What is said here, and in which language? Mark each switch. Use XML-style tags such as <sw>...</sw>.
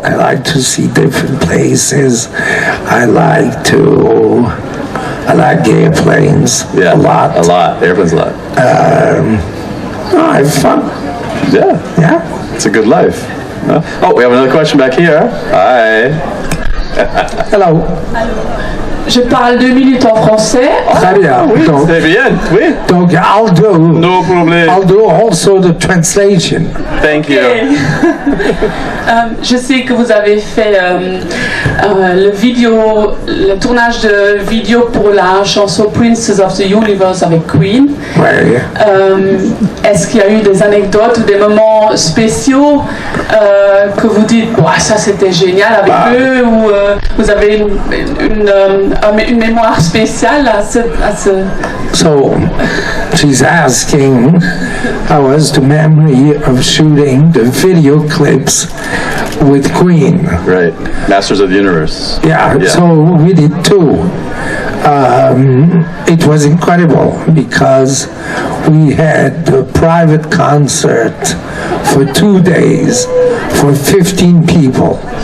<en>I like to see different places. I like airplanes Yeah. a lot. A lot. Airplanes a lot. I have fun. Yeah. Yeah. It's a good life. Oh, we have another question back here. Hi. Hello.</en> <fr>Je parle 2 minutes en français. Très bien. Donc, C'est bien. Oui.</fr> <en>donc I'll No problem. do also the translation. Thank you.</en> <fr>Je sais que vous avez fait le tournage de vidéo pour la chanson Princess of the Universe avec Queen. Ouais. Est-ce qu'il y a eu des anecdotes ou des moments spéciaux que vous dites, ça c'était génial avec eux, ou vous avez une mémoire spéciale à ce...</fr> <en>So she's asking how was the memory of shooting the video clips with Queen. Right. Masters of the Universe. Yeah. So we did too. It was incredible because we had a private concert for 2 days for 15 people.</en>